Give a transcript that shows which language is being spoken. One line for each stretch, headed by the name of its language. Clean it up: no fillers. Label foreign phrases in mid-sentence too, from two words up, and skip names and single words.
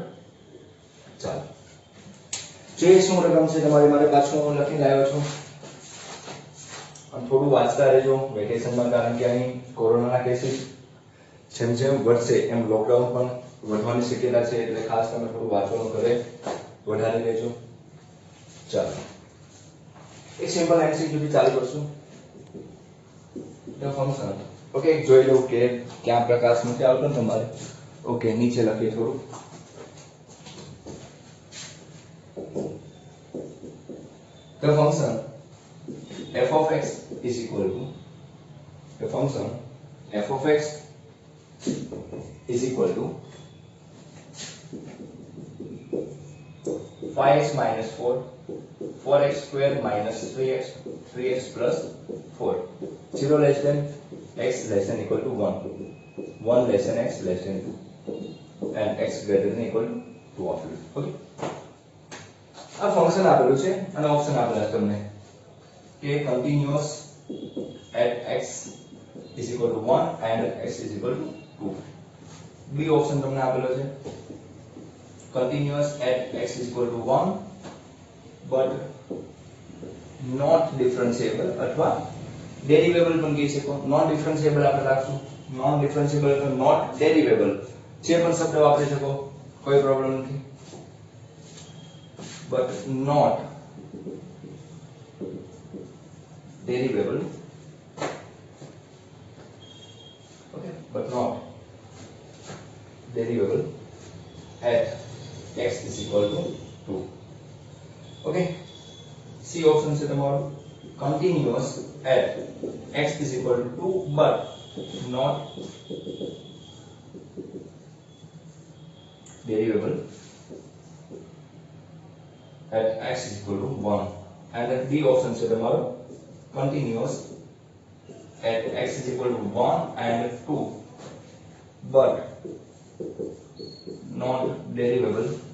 Gujarati: ચાલો જે શું રકમ છે તમારી માટે પાછું હું લખીને આવ્યો છું અને થોડું વાંચતા રહેજો વેકેશનમાં કારણ કે અહીં કોરોનાના કેસીસ જેમ જેમ વધશે એમ લોકડાઉન પણ વધવાની શક્યતા છે એટલે ખાસ તમે થોડું વાંચવાનું ઘરે વધારી લેજો। ચાલો એક
English: simple MCQ
Gujarati: થી ચાલુ કરશું।
English: the function okay
Gujarati: જોઈ લો કે ક્યાં પ્રકાશ નથી આવતો તમારે। ઓકે નીચે લખીએ થોડું
English: the function f of x is equal to the function f of x is equal to 5x minus 4 4x square minus 3x 3x plus 4 0 less than x less than equal to 1 1 less than x less than 2 and x greater than equal to 2 of it। okay
Gujarati: આ ફંક્શન આપેલું છે અને ઓપ્શન આપેલા છે તમને કે કન્ટિન્યુઅસ
English: at x is equal to 1 and x is equal to 2।
Gujarati: બી ઓપ્શન તમને આપેલો છે
English: continuous at x is equal to 1 but not differentiable
Gujarati: अथवा derivable પણ કહી શકો।
English: non differentiable
Gujarati: આપણે રાખશું
English: non differentiable તો not derivable
Gujarati: જે પણ શબ્દ વાપરી શકો કોઈ પ્રોબ્લેમ નથી
English: but not derivable okay but not derivable at x is equal to 2। okay C option
Gujarati: છે તમારો
English: continuous at x is equal to 2 but not derivable at x is equal to 1 and then B option
Gujarati: છે તમારો
English: continuous at x is equal to 1 and 2 but not derivable